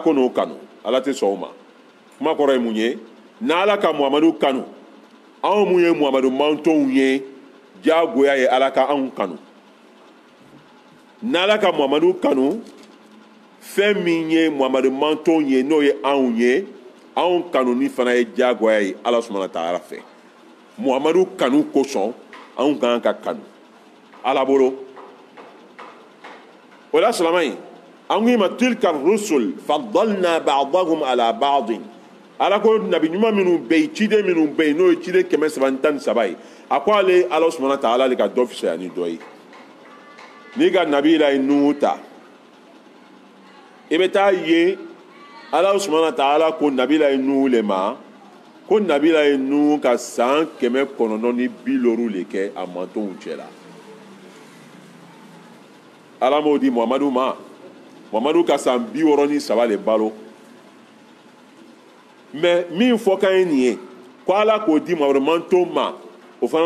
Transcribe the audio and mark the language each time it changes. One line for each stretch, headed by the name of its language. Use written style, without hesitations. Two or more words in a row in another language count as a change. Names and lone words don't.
Bambara: ko n'o kanu Ala tɛ sɔn o ma kuma kɔrɔ ye mun ye n'Ala ka Muhamadu kanu anw mun ye Muhamadu mantonw ye diyagoya ye Ala ka anw kanu n'Ala ka Muhamadu kanu fɛn min ye Muhamadu mantonw ye n'o ye anw kanu ni fana ye diyagoya ye Ala
Arabic: سبحانه وتعالى
Bambara: fɛ Muhamadu kanu kosɔn anw kan ka kanu Ala bolo o la silamɛ an ko i ma
Arabic: تلك الرسل فضلنا بعضهم على بعض
Bambara: Ala ko nabi ɲuman minnu bɛ yen ciden minnu bɛ yen n'o ye ciden 313 ye a ko ale Ala
Arabic: سبحانه وتعالى
Bambara: ale ka dɔ fisaya ni dɔ ye n'i ka nabi la ye Nuhu ta i bɛ taa ye Ala
Arabic: سبحانه وتعالى
Bambara: ko nabi la ye Nuhu le ma ko nabi la ye Nuhu ka san 950 le kɛ a mantonw cɛla Ala m'o di Muhamadu ma Muhamadu ka san 63 le balo mais min fɔ kan ye nin ye ko Ala k'o di Muhamadu mantonw ma o fana